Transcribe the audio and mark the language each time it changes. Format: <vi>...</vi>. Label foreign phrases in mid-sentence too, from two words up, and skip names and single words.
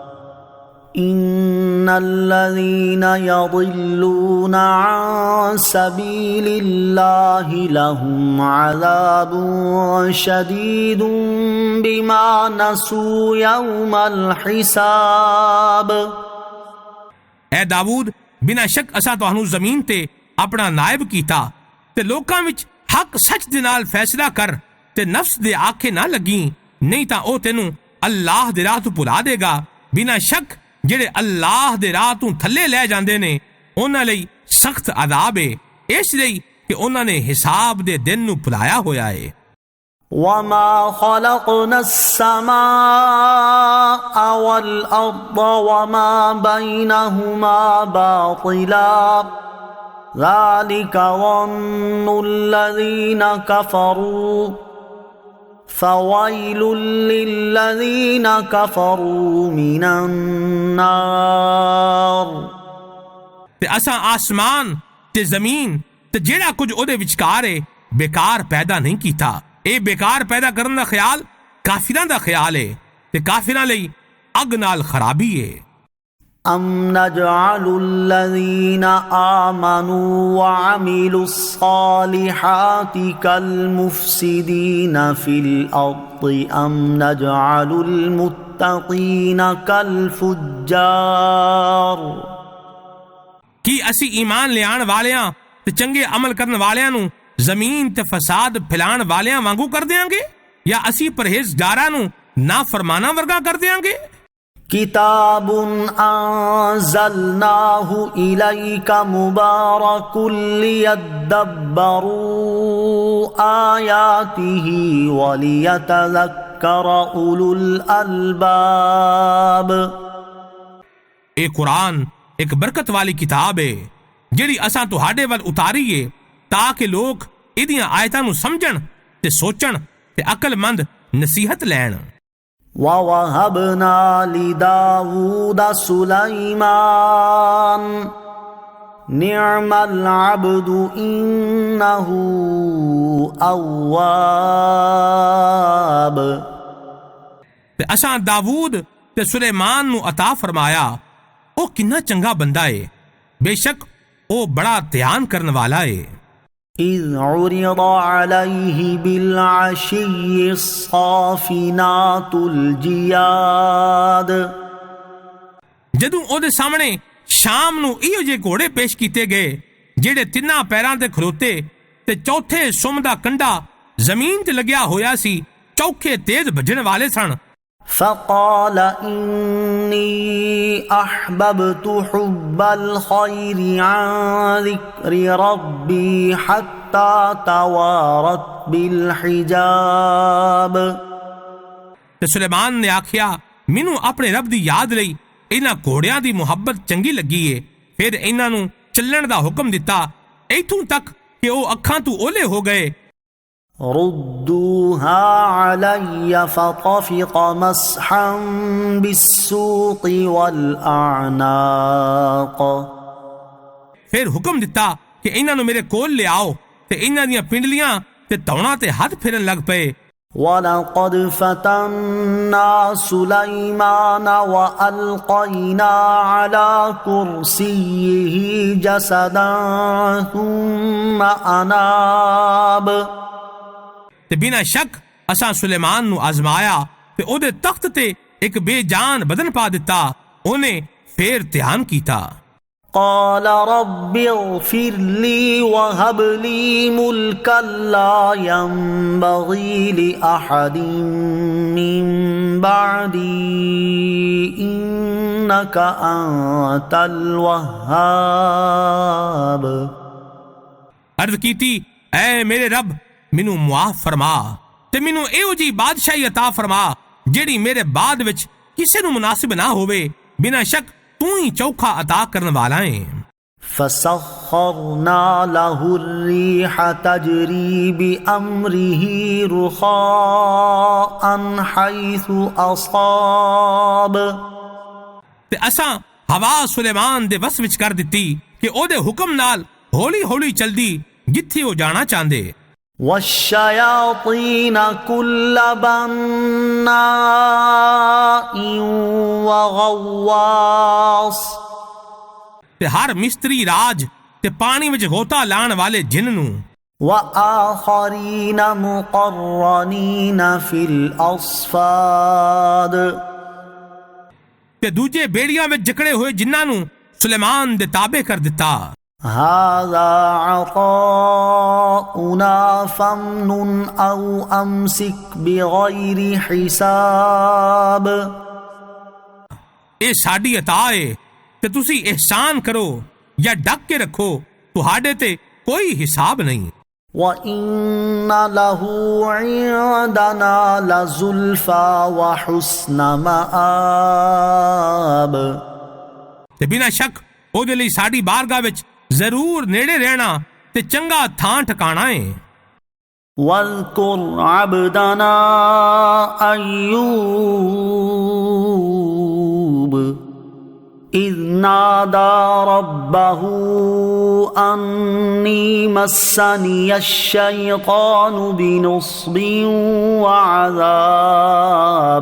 <ar>ان الذين يضلون عن سبيل الله لهم عذاب شديد بما نسوا يوم الحساب.</ar> <pa>اے داود بنا شک اساں تانوں زمین تے اپنا نائب کیتا تے لوکاں وچ حق سچ دے نال فیصلہ کر تے نفس دے آکھے نہ لگی، نہیں تاں او تینوں اللہ دے راہ تو بھلا دے گا. بنا شک جڑے اللہ دے راہ تو تھلے لے جاندے نے انہاں لئی سخت عذاب ہے، اس لئی کہ انہاں نے حساب دے دن نو بھلایا ہویا ہے.</pa> <ar>وَمَا خَلَقْنَا السَّمَاءَ وَالْأَرْضَ وَمَا بَيْنَهُمَا بَاطِلًا ذَلِكَ ظَنُّ الَّذِينَ كَفَرُوا فَوَيْلٌ لِّلَّذِينَ كَفَرُوا مِنَ النَّارِ.</ar> <pa>تے اساں آسمان تے زمین تے جیڑا کچھ او دے وچکار ہے بیکار پیدا نہیں کیتا. اے بیکار پیدا کرن دا خیال کافراں دا خیال ہے تے کافراں لئی اگ نال خرابی ہے.</pa> <ar>ام نجعل الذین آمنوا وعملوا الصالحات كالمفسدین فی الارض ام نجعل المتقین كالفجار.</ar> <pa>کی اسی ایمان لیان والیاں تے چنگے عمل کرن والیاں نو زمین تے فساد پھیلان والیاں وانگو کر دیاں گے یا اسی پرہیزگاراں نو نافرمانہ ورگا کر دیاں گے؟</pa> <ar>کتاب انزلناہ الیک مبارک لیدبروا آیاتہ ولیتذکر اولو الالباب.</ar> <pa>اے قرآن ایک برکت والی کتاب ہے جڑی اساں تہاڈے ول اتاری ہے تاکہ لوگ ایدیاں آیتاں نو سمجھن تے سوچن تے عقل مند نصیحت لین.</pa> <ar>وَوَهَبْنَا لِدَاوُودَ سُلَيْمَانَ نِعْمَ الْعَبْدُ إِنَّهُ أواب</ar> <pa>تے اساں داود تے سلیمان نو عطا فرمایا او کنا چنگا بندہ ہے، بے شک او بڑا دھیان کرن والا ہے۔</pa> <ar>إذ عرض عليه بالعشي الصافنات الجياد</ar> <pa>جدوں او دے سامنے شام نو ایو جے گھوڑے پیش کیتے گئے جڑے تناں پیراں تے کھلوتے تے چوتھے سم دا کنڈا زمین تے لگیا ہویا سی، چوکھے تیز بھجن والے سن۔</pa> <ar>فقال إني أحببت حب الخير عن ذكر ربي حتى توارت بالحجاب</ar> <pa>تے سلیمان نے آکھیا مینوں اپنے رب دی یاد لئی انہاں گھوڑیاں دی محبت چنگی لگی ہے، پھر انہاں نوں چلن دا حکم دتا ایتھوں تک کہ او اکھاں تو اولے ہو گئے۔</pa> <ar>ردوها علي فطفق مسحا بالسوق والأعناق</ar> <pa>پھر حکم دتا کہ انہاں نوں میرے کول لے آؤ تے انہاں دیاں پنڈلیاں تے توڑاں تے ہاتھ پھرن لگ پئے۔</pa> <ar>وَلَقَدْ فَتَنَّا سُلَيْمَانَ وَأَلْقَيْنَا عَلَى كُرْسِيِّهِ جَسَدًا ثُمَّ أَنَابَ</ar> <pa>تے بنا شک اساں سلیمان نو آزمایا تے او دے تخت تے ایک بے جان بدن پا دتا، اونے پھر دھیان کیتا۔</pa> <ar>قال رب اغفر لي وهب لي ملكا لا ينبغي لأحد من بعدي إنك أنت الوهاب</ar> <pa>عرض کیتی اے میرے رب مینوں معاف فرما تے مینوں ایو جی بادشاہی عطا فرما جیڑی میرے بعد وچ کسے نو مناسب نہ ہووے، بنا شک تو ہی چوکھا عطا کرن والا ہے۔</pa> <ar>فسخرنا له الريح تجري بأمره رخاء حيث أصاب</ar> <pa>تے اساں ہوا سلیمان دے وس وچ کر دتی کہ او دے حکم نال ہولی ہولی چلدی جتھے او جانا چاہندے۔</pa> <ar>والشياطين كل بناء وغواص</ar> <pa>تے ہر مستری راج تے پانی وچ غوطہ لان والے جن نو</pa> <ar>وآخرين مقرنين في الأصفاد</ar> <pa>تے دوجے بیڑیاں وچ جکڑے ہوئے جنہاں نو سلیمان دے تابع کر دتا۔</pa> <ar>هذا عطاؤنا فامنن أو أمسك بغير حساب</ar> <pa>اے ساڈی عطا ہے تے تسی احسان کرو یا ڈک کے رکھو، تہاڈے تے کوئی حساب نہیں۔</pa> <ar>وَإِنَّ لَهُ عِندَنَا لَزُلْفَى وَحُسْنَ مَآب</ar> <pa>تے بنا شک او دے لئی ساڈی بارگاہ وچ ضرور نیڑے رہنا تے چنگا تھاں ٹھکانا ہے۔</pa> <ar>وَاذْكُرْ عَبْدَنَا أَيُّوبَ إِذْ نَادَى رَبَّهُ أَنِّي مَسَّنِيَ الشَّيْطَانُ بِنُصْبٍ وَعَذَابٍ</ar>